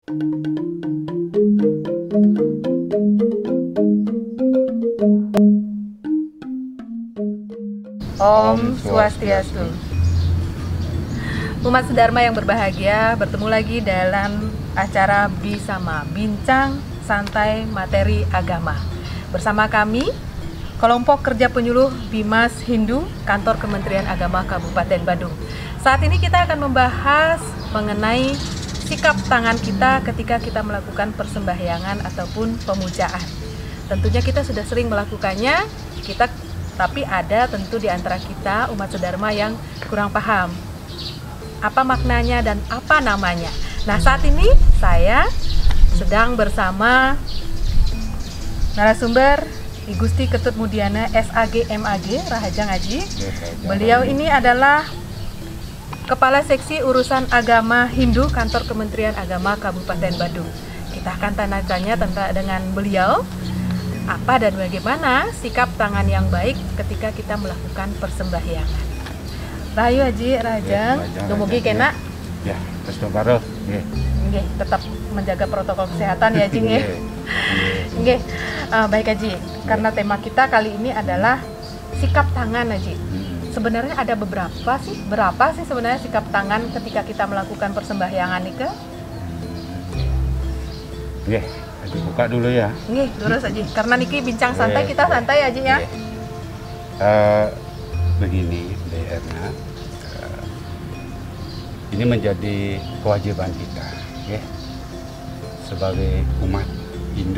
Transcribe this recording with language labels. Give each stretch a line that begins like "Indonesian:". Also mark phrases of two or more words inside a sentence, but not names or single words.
Indonesian: Om Swastiastu. Umat sedharma yang berbahagia, bertemu lagi dalam acara Bisama, Bincang Santai Materi Agama. Bersama kami, Kelompok Kerja Penyuluh Bimas Hindu, Kantor Kementerian Agama Kabupaten Badung. Saat ini kita akan membahas mengenai sikap tangan kita ketika kita melakukan persembahyangan ataupun pemujaan. Tentunya kita sudah sering melakukannya, tapi ada tentu di antara kita umat sedharma yang kurang paham apa maknanya dan apa namanya. Nah, saat ini saya sedang bersama narasumber I Gusti Ketut Mudiana SAG MAG Rahajang Aji. Beliau ini adalah Kepala Seksi Urusan Agama Hindu Kantor Kementerian Agama Kabupaten Badung. Kita akan tanya-tanya dengan beliau apa dan bagaimana sikap tangan yang baik ketika kita melakukan persembahyangan.
Balinese: Rahayu Haji Rahajang, dumugi kena. Ya, terus baro.
Indonesian: Nggih, tetap menjaga protokol kesehatan ya, Jing. Nggih. Baik Haji, karena tema kita kali ini adalah sikap tangan, Haji. Sebenarnya ada berapa sih sebenarnya sikap tangan ketika kita melakukan persembahyangan nika? Nggih, buka dulu ya. Nggih, terus Haji. Karena niki bincang santai, kita santai aja ya. Begini, Erna, ini menjadi kewajiban kita, ya, sebagai umat Hindu.